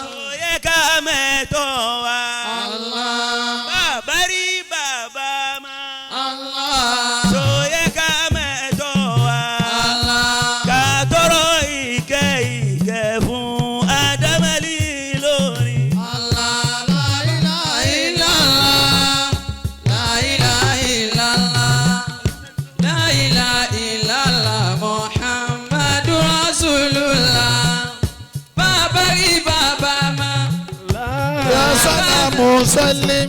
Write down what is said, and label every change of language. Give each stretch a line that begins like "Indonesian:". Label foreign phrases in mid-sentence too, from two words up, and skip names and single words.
Yoruba: ó yẹ ká mẹ́tọ́ wa. Allah. bàbá rí bàbá mọ́. Allah. ó yẹ ká mẹ́tọ́ wa. Allah. ká tọrọ ìkẹ́ fún Adamali lórí.
Arabic: الله. لا إله إلا الله. لا إله إلا الله. لا إله إلا الله محمد رسول الله. بابا بابا ما يا سلام سلم